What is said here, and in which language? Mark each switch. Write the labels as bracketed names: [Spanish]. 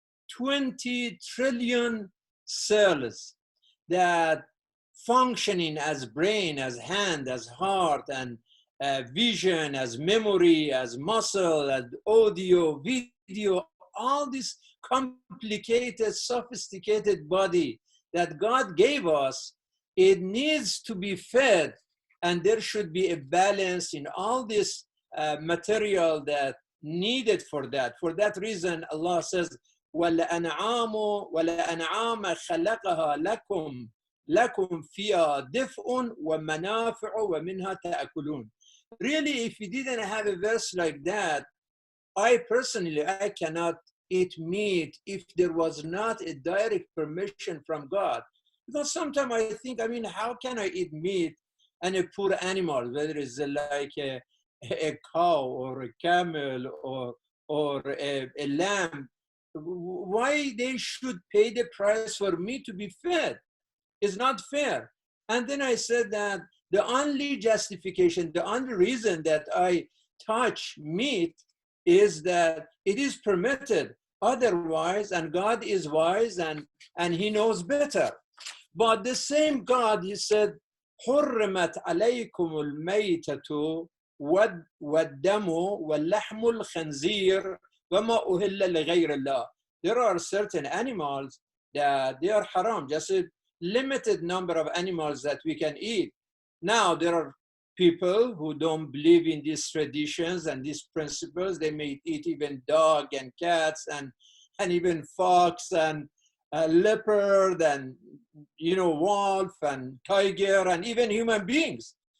[English] 20 trillion cells that functioning as brain, as hand, as heart, and vision, as memory, as muscle, as audio, video, all this complicated, sophisticated body that God gave us, it needs to be fed, and there should be a balance in all this material that needed for that. For that reason, Allah says, [Arabic] وَلَأَنْعَامُ خَلَقَهَا لَكُمْ لَكُمْ فِيهَا دِفْءٌ وَمَنَافِعُ وَمِنْهَا تَأْكُلُونَ. [English] Really, if you didn't have a verse like that, I personally cannot eat meat if there was not a direct permission from God. Because sometimes I think, I mean, how can I eat meat and a poor animal, whether it's like a cow or a camel or a lamb? Why they should pay the price for me to be fed? It's not fair. And then I said that the only justification, the only reason that I touch meat is that it is permitted. Otherwise, and God is wise and he knows better. But the same God, he said, [Arabic] حُرِّمَتْ عَلَيْكُمُ الْمَيْتَةُ وَالدَّمُ وَاللَّحْمُ الْخَنْزِيرِ وَمَا أُهِلَّ لِغَيْرِ اللَّهِ. [English] There are certain animals that they are haram, just a limited number of animals that we can eat. Now, there are people who don't believe in these traditions and these principles. They may eat even dog and cats and even fox and leopard and, you know, wolf and tiger and even human beings.